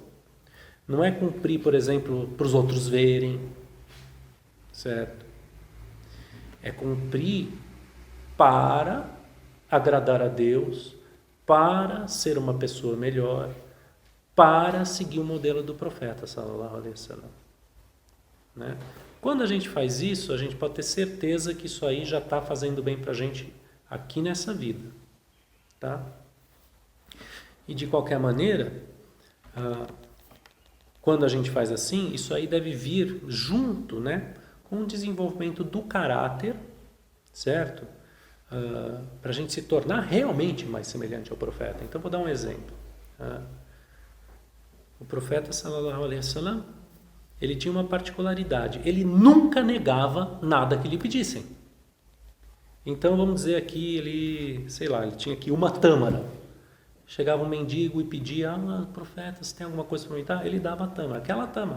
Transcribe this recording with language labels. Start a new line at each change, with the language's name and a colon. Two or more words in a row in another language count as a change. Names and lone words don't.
Portuguese: Não é cumprir, por exemplo, para os outros verem, certo? É cumprir para agradar a Deus, para ser uma pessoa melhor, para seguir o modelo do profeta,
Arabic: صلى الله عليه وسلم.
Portuguese: Né? Quando a gente faz isso, a gente pode ter certeza que isso aí já está fazendo bem para a gente aqui nessa vida. Tá? E de qualquer maneira, quando a gente faz assim, isso aí deve vir junto, né, com o desenvolvimento do caráter, certo? Para a gente se tornar realmente mais semelhante ao profeta. Então, vou dar um exemplo. O profeta,
Arabic: صلى الله عليه وسلم,
Portuguese: ele tinha uma particularidade. Ele nunca negava nada que lhe pedissem. Então, vamos dizer aqui, ele tinha aqui uma tâmara. Chegava um mendigo e pedia, profeta, você tem alguma coisa para me dar? Ele dava a tâmara, aquela tâmara.